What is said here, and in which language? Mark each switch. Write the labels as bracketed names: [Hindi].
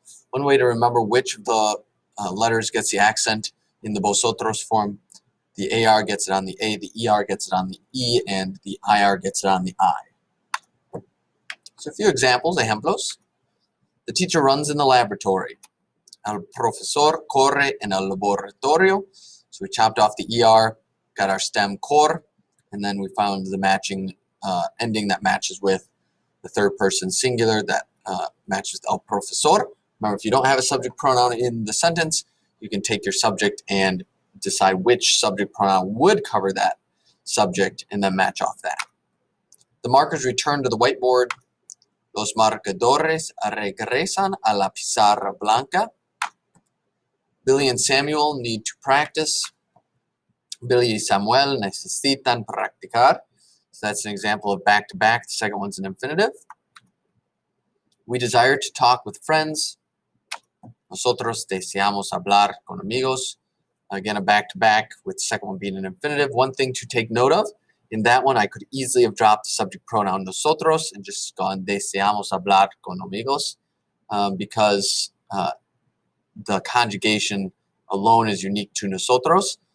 [English] One way to remember which of the letters gets the accent in the vosotros form: the AR gets it on the A, the ER gets it on the E, and the IR gets it on the I. So a few examples, ejemplos. The teacher runs in the laboratory. [Spanish] El profesor corre en el laboratorio. [English] So we chopped off the ER, got our stem cor, and then we found the matching ending that matches with the third person singular that matches el profesor. Remember, if you don't have a subject pronoun in the sentence, you can take your subject and decide which subject pronoun would cover that subject and then match off that. The markers return to the whiteboard. [Spanish] Los marcadores regresan a la pizarra blanca. [English] Billy and Samuel need to practice. [Spanish] Billy y Samuel necesitan practicar. [English] So that's an example of back-to-back. The second one's an infinitive. We desire to talk with friends. [Spanish] Nosotros deseamos hablar con amigos. [English] Again, a back-to-back with the second one being an infinitive. One thing to take note of, in that one, I could easily have dropped the subject pronoun nosotros and just gone [Spanish] deseamos hablar con amigos [English] because the conjugation alone is unique to nosotros.